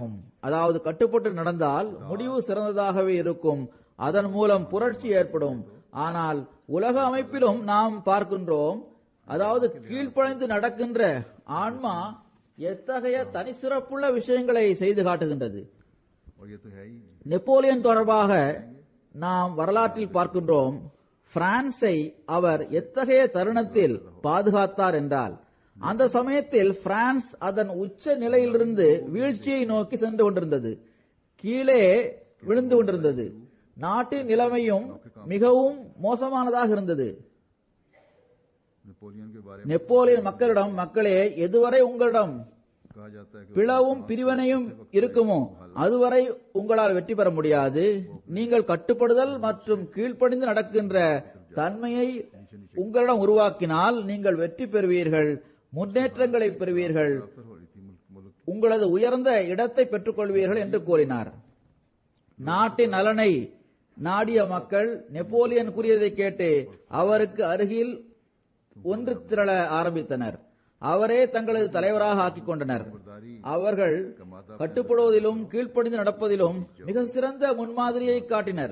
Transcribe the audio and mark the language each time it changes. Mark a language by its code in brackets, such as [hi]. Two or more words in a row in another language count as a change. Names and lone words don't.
[ta] அதாவது கட்டுப்பட்டு நடந்தால் முடிவு சிறந்ததாகவே இருக்கும். அதன் மூலம் புரட்சி ஏற்படும். ஆனால் உலக அமைப்பிலும் நாம் பார்க்கின்றோம், அதாவது கீழ்ப்படைந்து நடக்கின்ற ஆன்மா எத்தகைய தனிச்சிறப்புள்ள விஷயங்களை செய்து காட்டுகின்றது. [hi] और ये तो है ही। [ta] நெப்போலியன் தொடர்பாக நாம் வரலாற்றில் பார்க்கின்றோம், பிரான்சை அவர் எத்தகைய தருணத்தில் பாதுகாத்தார் என்றால், அந்த சமயத்தில் பிரான்ஸ் அதன் உச்ச நிலையிலிருந்து வீழ்ச்சியை நோக்கி சென்று கொண்டிருந்தது, கீழே விழுந்து கொண்டிருந்தது. நாட்டின் நிலைமையும் மிகவும் மோசமானதாக இருந்தது. [hi] नेपोलियन के बारे में [ta] நெப்போலியன் மக்களிடம், மக்களே, எதுவரை உங்களிடம் [hi] कहा जाता है कि [ta] பிளவும் பிரிவினையும் இருக்குமோ அதுவரை உங்களால் வெற்றி பெற முடியாது. நீங்கள் கட்டுப்படுதல் மற்றும் கீழ்ப்படிந்து நடக்கின்ற தன்மையை உங்களிடம் உருவாக்கினால் நீங்கள் வெற்றி பெறுவீர்கள், முன்னேற்றங்களை பெறுவீர்கள், [hi] हो रही थी मुल्क [ta] உங்களது உயர்ந்த இடத்தை பெற்றுக் கொள்வீர்கள் என்று கூறினார். நாட்டின் நலனை நாடிய மக்கள் நெப்போலியன் கூறியதை கேட்டு அவருக்கு அருகில் ஒன்று திரள ஆரம்பித்தனர். அவரே தங்களது தலைவராக ஆக்கிக் கொண்டனர். அவர்கள் கட்டுப்படுவதிலும் கீழ்ப்படிந்து நடப்பதிலும் மிக சிறந்த முன்மாதிரியை காட்டினர்.